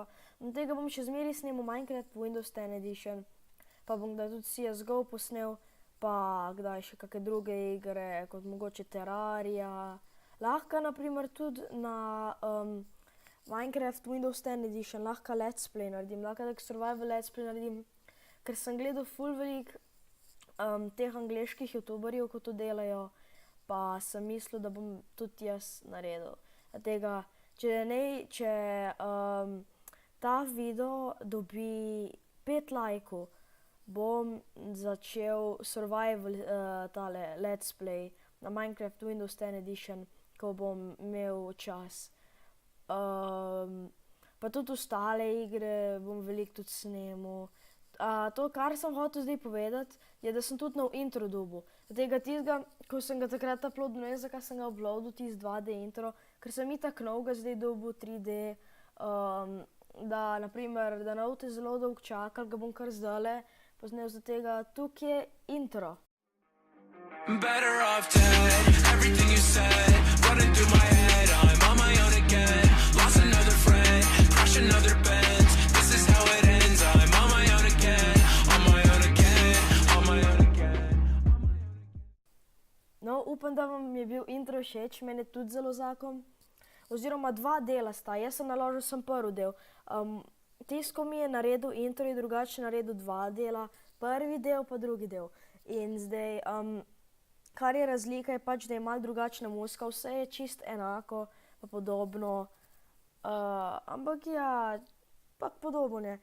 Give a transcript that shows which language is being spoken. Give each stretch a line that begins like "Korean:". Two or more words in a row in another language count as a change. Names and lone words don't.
Slovenian: Tega bom še zmeraj snemal Minecraft Windows 10 Edition, pa bom kdaj tudi CSGO posnel, pa kdaj še kakšne druge igre, kot mogoče Terraria. Lahko naprimer tudi na Minecraft Windows 10 Edition, lahko
English: let's play
Slovenian: naredim, lahko tak
English: survival let's play
Slovenian: naredim, ker sem gledal ful veliko teh angleških youtuberjev, ko to delajo, pa sem mislil, da bom tudi jaz naredil. Tega, če ta video dobi 5 lajkov, bom začel survival tale
English: let's play
Slovenian: na Minecraft Windows 10 Edition, ko bom imel čas. Pa tudi ostale igre bom veliko tudi snemal. To, kar sem hotel zdaj povedati, je, da sem tudi nov intro dobil. Tistega, ko sem ga takrat uploadil, ne vem, zakaj sem ga uploadil, tisti 2D intro, ker sem itak novega zdaj dobil 3D, da naprimer, da ne boste zelo dolgo čakali, ga bom kar zdajle posnel, za tega, tukaj je intro.
English: Better off dead, everything you said, running through my head, I'm on my own again, lost another friend, crash another Benz, this is how it ends, I'm on my own again, on my own again, on my own again.
Slovenian: No, upam, da vam je bil intro všeč, meni je tudi zelo zakon, oziroma 2 dela sta, jaz sem naložil sem prvi del. Tisko mi je naredil intro in drugače naredil 2 dela, prvi del pa drugi del. In zdaj, kar je razlika, je pač, da je malo drugačna muzika, vse je čisto enako, pa podobno, ampak ja, pa podobno je.